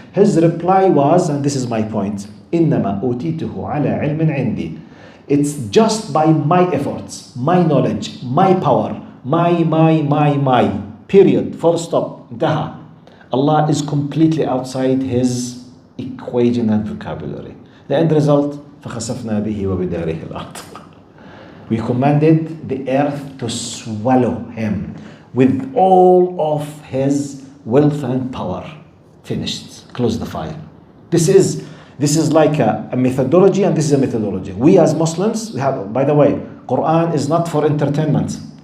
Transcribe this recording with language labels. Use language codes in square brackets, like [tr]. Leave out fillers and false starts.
[en] His reply was, and this is my point, [ar] إِنَّمَا أُوتِيتُهُ عَلَى عِلْمٍ عِنْدِي. [en] It's just by my efforts, my knowledge, my power, my, period, full stop, انتهى. Allah is completely outside his equation and vocabulary. The end result, [ar] فَخَسَفْنَا بِهِ وَبِدَارِهِ الْأَرْضِ. [en] We commanded the earth to swallow him with all of his wealth and power. Finished. Close the file. This is like a methodology, and this is a methodology. We as Muslims, we have, by the way, Quran is not for entertainment.